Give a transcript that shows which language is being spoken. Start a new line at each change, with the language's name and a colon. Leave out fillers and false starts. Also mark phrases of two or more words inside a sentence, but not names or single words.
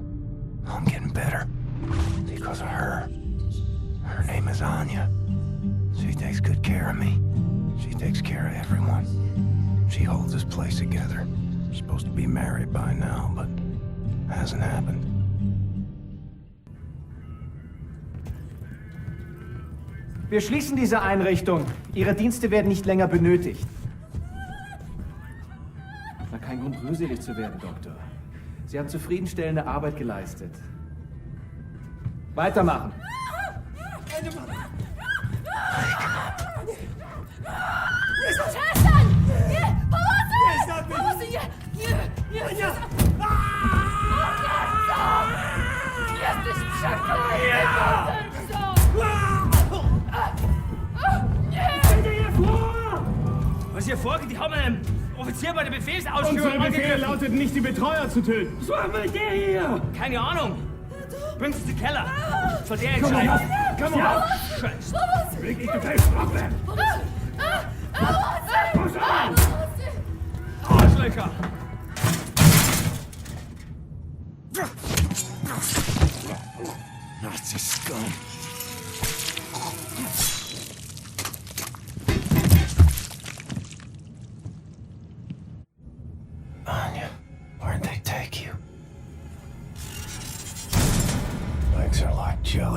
English: I'm getting better. Because of her. Her name is Anya. She takes good care of me. She takes care of everyone. She holds this place together. Supposed to be married by now, but hasn't happened.
German: Wir schließen diese Einrichtung. Ihre Dienste werden nicht länger benötigt. War kein Grund, rührselig zu werden, Doktor. Sie haben zufriedenstellende Arbeit geleistet. Weitermachen.
Polish: Przestań! Nie! Pomocy! Pomocy! Nie! Nie! Jesteś przeklęty!
German: Was hier vorgeht, die haben einen Offizier bei der Befehlsausführung Unser Befehl lautet nicht, die Betreuer zu töten. Was war mit der hier? Keine Ahnung. Bringt sie in den Keller. Von der Komm entscheiden. auf! Komm auf! Scheiße. Leg dich gefällt ab! Komm schon! Arschlöcher!
English: Nazi scum. Anya, where'd they take you? Legs are like jelly.